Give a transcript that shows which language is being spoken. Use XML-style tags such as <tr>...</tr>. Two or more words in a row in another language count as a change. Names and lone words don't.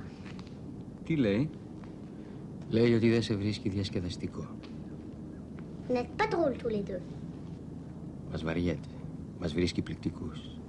<el>Τι λέει? Λέει ότι δεν σε βρίσκει διασκεδαστικό.</el> <fr>Vous n'êtes pas drôles tous les deux.</fr> <el>Μας βαριέται. Μας βρίσκει πληκτικούς.</el>